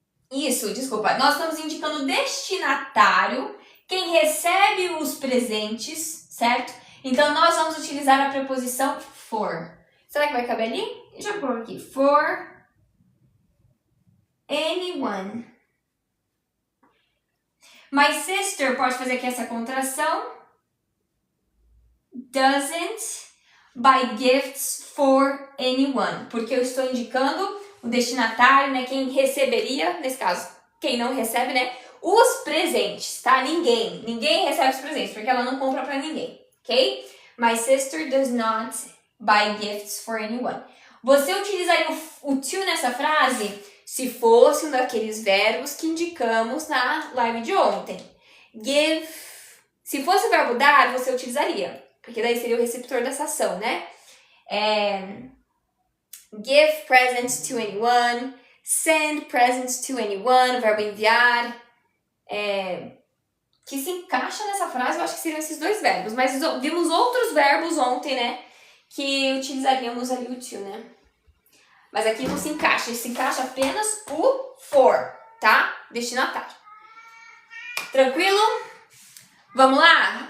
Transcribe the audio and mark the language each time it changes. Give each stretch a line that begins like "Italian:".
Portuguese: Nós estamos indicando o destinatário, quem recebe os presentes, certo? Então, nós vamos utilizar a preposição for. Será que vai caber ali? Eu já coloco aqui.
English: For anyone. My sister
Portuguese: pode fazer aqui essa contração.
English: Doesn't buy gifts for anyone.
Portuguese: Porque eu estou indicando o destinatário, né? Quem receberia, nesse caso, quem não recebe, né? Os presentes, tá? Ninguém recebe os presentes, porque ela não compra pra ninguém. Ok?
English: My sister does not buy gifts for anyone.
Portuguese: Você utilizaria o to nessa frase se fosse um daqueles verbos que indicamos na live de ontem. Give. Se fosse o verbo dar, você utilizaria, porque daí seria o receptor dessa ação, né?
English: Give presents to anyone. Send presents to anyone. O verbo enviar.
Portuguese: Que se encaixa nessa frase, eu acho que seriam esses dois verbos. Mas vimos outros verbos ontem, né? Que utilizaríamos ali o to, né? Mas aqui não se encaixa apenas o for, tá? Destinatário. Tranquilo? Vamos lá?